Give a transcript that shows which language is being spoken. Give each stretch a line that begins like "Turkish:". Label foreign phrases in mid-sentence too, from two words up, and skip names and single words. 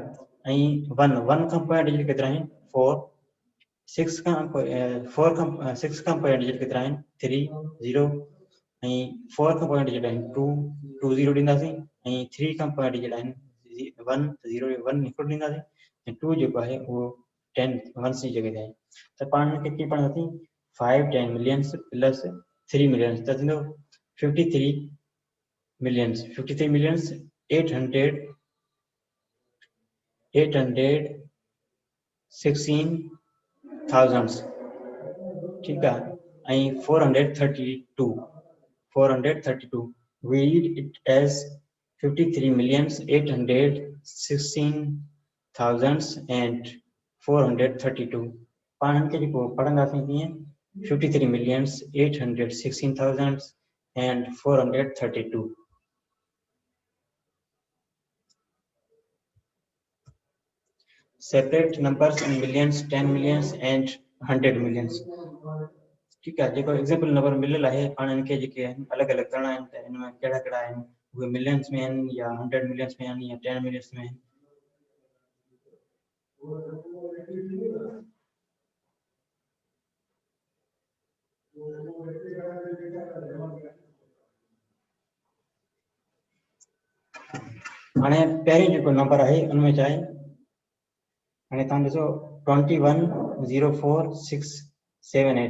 Sindhi: ऐं 1 खां पोयां डिजिट केतिरा आहिनि 4, 6 खां पोयां डिजिट केतिरा आहिनि 3 0, ऐं 4 खां पोयां डिजिट आहिनि 2 0 ॾींदासीं, ऐं 3 खां पोयां डिजिट आहिनि 1 0 1 हिकिड़ो ॾींदासीं, ऐं 2 जेको आहे उहो 10 वंस जी जगह ते आहे। त पाण हिनखे कीअं पढ़ंदासीं 5 10
English: millions plus
Sindhi: 3 मिलियंस त थींदो 53 मिलियंस 816,000, ठीकु आहे, ऐं 432
English: read it as
Sindhi: 53,816,432। पाण हिनखे जेको पढ़ंदासीं कीअं 53,816,432।
English: separate numbers in millions, 10 millions and 100 millions।
Sindhi: ठीकु आहे, जेको
English: example number
Sindhi: मिलियल आहे पाण हिनखे जेके आहिनि अलॻि अलॻि करणा आहिनि, त हिन में कहिड़ा कहिड़ा आहिनि, उहे मिलियंस में आहिनि या 100 मिलियंस में आहिनि या 10 मिलियंस में आहिनि। हाणे पहिरियों जेको नंबर आहे उनमें छा आहे, हाणे तव्हां ॾिसो 21,04,678।